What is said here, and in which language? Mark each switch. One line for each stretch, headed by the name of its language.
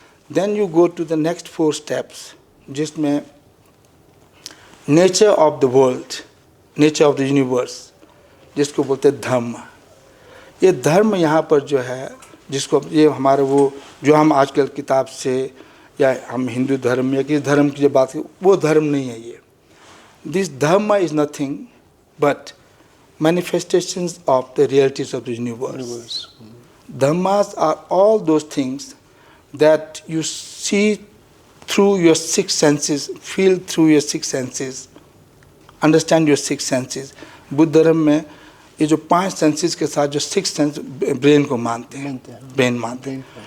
English: then you go to the next 4 steps,
Hindi: जिसमें
English: nature of the world, nature of the universe,
Hindi: जिसको बोलते हैं धर्म। ये धर्म यहाँ पर जो है, जिसको ये हमारे वो जो हम आजकल किताब से या हम हिंदू धर्म या किसी धर्म की जो बात करें, वो धर्म नहीं है ये।
English: This dharma is nothing but manifestations of the realities of the universe. Dhammas are all those things that you see through your 6 senses, feel through your 6 senses, understand your 6 senses.
Hindi: Buddha धर्म में ये जो 5 सेंसेस के साथ जो 6 सेंस ब्रेन को मानते हैं, ब्रेन मानते हैं।